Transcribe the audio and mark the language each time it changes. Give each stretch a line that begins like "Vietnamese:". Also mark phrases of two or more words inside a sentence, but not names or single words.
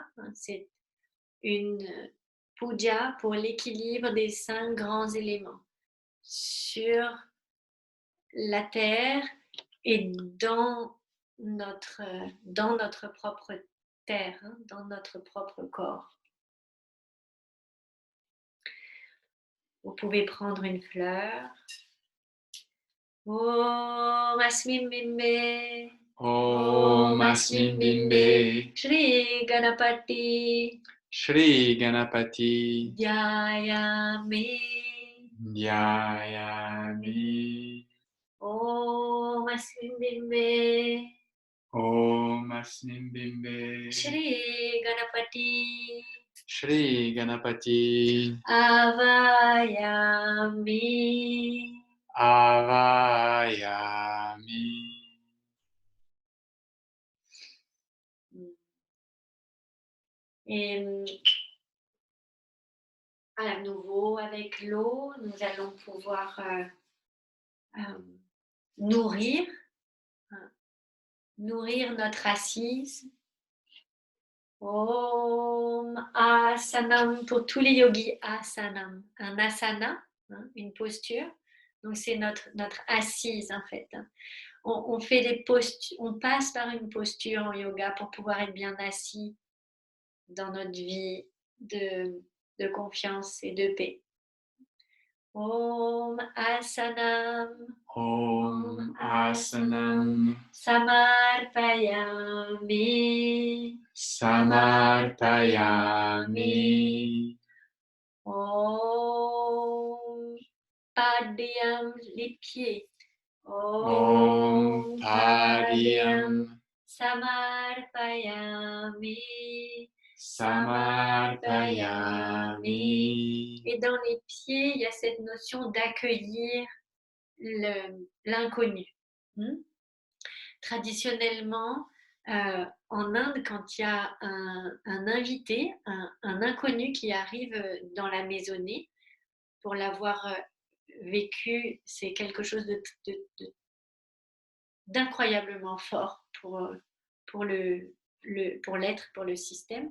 French: C'est une puja pour l'équilibre des 5 grands éléments sur la terre et dans notre propre terre, dans notre propre corps. Vous pouvez prendre une fleur.
Sanskrit: Om Asmin Bimbe. Om Asmin Bimbe. Shri Ganapati. Shri Ganapati. Dhyayami. Dhyayami. Om Asmin Bimbe. Om Asmin Bimbe. Shri Ganapati. Shri Ganapati. Avayami. Avayami.
French: Et à nouveau, avec l'eau, nous allons pouvoir nourrir notre assise.
Sanskrit: Om Asanam,
French: pour tous les yogis, Asanam. Un asana, une posture. Donc c'est notre assise en fait. On fait des postures, on passe par une posture en yoga pour pouvoir être bien assis dans notre vie de confiance et de paix.
Sanskrit: Om Asanam. Om Asanam. Samarpayami. Samarpayami. Om Padyam,
French: les pieds.
Sanskrit: Om Padyam. Samarpayami. Samarpayami.
French: Et dans les pieds, il y a cette notion d'accueillir l'inconnu. Traditionnellement, en Inde, quand il y a un invité, un inconnu qui arrive dans la maisonnée, pour l'avoir vécu, c'est quelque chose d'incroyablement fort pour l'être, pour le système.